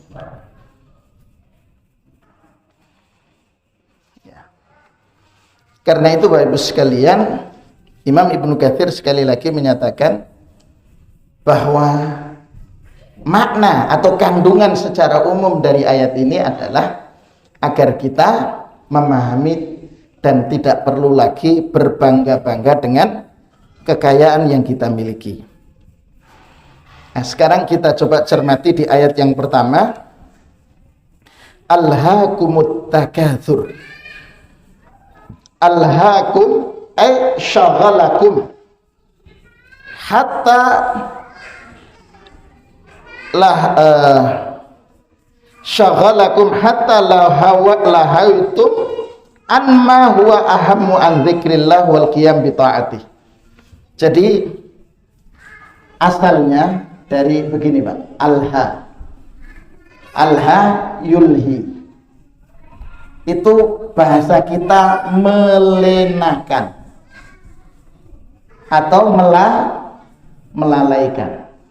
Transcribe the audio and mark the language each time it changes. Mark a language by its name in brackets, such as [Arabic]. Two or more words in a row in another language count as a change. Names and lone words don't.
[Indonesian] Karena itu Bapak Ibu sekalian, Imam Ibnu Katsir sekali lagi menyatakan bahwa makna atau kandungan secara umum dari ayat ini adalah agar kita memahami dan tidak perlu lagi berbangga-bangga dengan kekayaan yang kita miliki. Nah, sekarang kita coba cermati di ayat yang pertama, [Arabic] ألهاكم التكاثر. ألهاكم أي شغلكم حتى شغلكم حتى لهوتم عن ما هو أهم عن ذكر الله والقيام بطاعته. [Indonesian] Jadi asalnya dari begini Pak, [Arabic] ألهى يلهي, [Indonesian] itu bahasa kita melenakan atau melalaikan.